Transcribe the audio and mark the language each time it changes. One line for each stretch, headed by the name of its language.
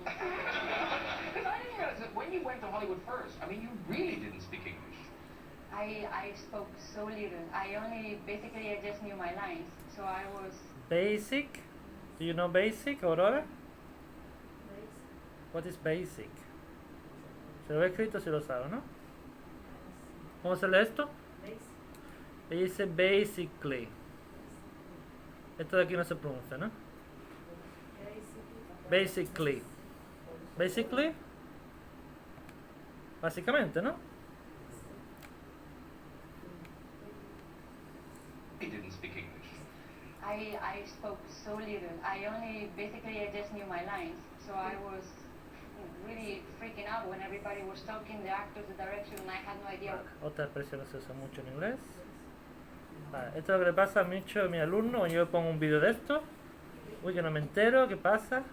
English: Because I didn't realize that when you went to Hollywood first, I mean, you really didn't speak English. I spoke so little. I just knew my lines. So I was... Basic. Do you know basic, Aurora? What is basic?
Spanish: Se lo he escrito si lo sabe, ¿no? ¿Cómo se lee esto? Ella dice basically. Esto de aquí no se pronuncia, ¿no?
English: Basically. Basically.
Spanish: Básicamente, ¿no?
English: He didn't speak English. I spoke so little. I just knew my lines. So I was really freaking out when everybody was talking, the actors, the direction, and I had no idea.
Spanish: Otra expresión que se usa mucho en inglés. Vale, esto es lo que le pasa a muchos de mis alumnos cuando yo pongo un vídeo de esto. Uy, que no me entero, ¿qué pasa?